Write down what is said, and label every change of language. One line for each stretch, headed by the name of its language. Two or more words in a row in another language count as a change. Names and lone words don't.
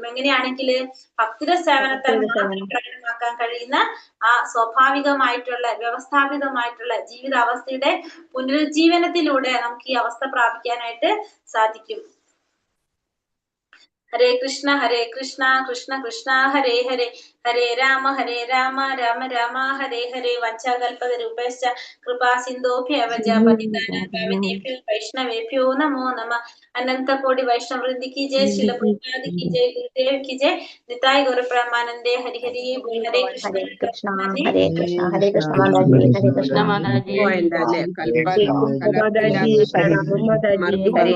Malayalam: എങ്ങനെയാണെങ്കിൽ ഭക്തിയുടെ സേവനത്താൽ പ്രകടമാക്കാൻ കഴിയുന്ന ആ സ്വാഭാവികമായിട്ടുള്ള വ്യവസ്ഥാപിതമായിട്ടുള്ള ജീവിത അവസ്ഥയുടെ പുനരുജ്ജീവനത്തിലൂടെ നമുക്ക് ഈ അവസ്ഥ പ്രാപിക്കാനായിട്ട് സാധിക്കും. ഹരേ കൃഷ്ണ കൃഷ്ണ കൃഷ്ണ ഹരേ ഹരേ, ഹരേ രാമ രാമ രാമ ഹരേ ഹരേ.
Sanskrit: വഞ്ചാകൽപതരൂപശ്ച കൃപാ സിന്ധോഭ്യവച പതിതാനാം പാവനേഭ്യോ വൈഷ്ണവേഭ്യോ നമോ നമഃ. അനന്ത കോടി വൈഷ്ണവ വൃന്ദി
Hindi: की जय, श्रील प्रभुपाद की जय, गुरुदेव की जय, निताय गौर प्रेमानंदे। हरि हरि बोल। हरे कृष्ण
Malayalam: ഹരേ കൃഷ്ണ ഹരേ കൃഷ്ണ ഹരേ കൃഷ്ണ മാതാജി, ഹരേ കൃഷ്ണ പോയില്ലല്ലേ? മാതാജി, പ്രണാമം മാതാജി. ഭഗവാൻ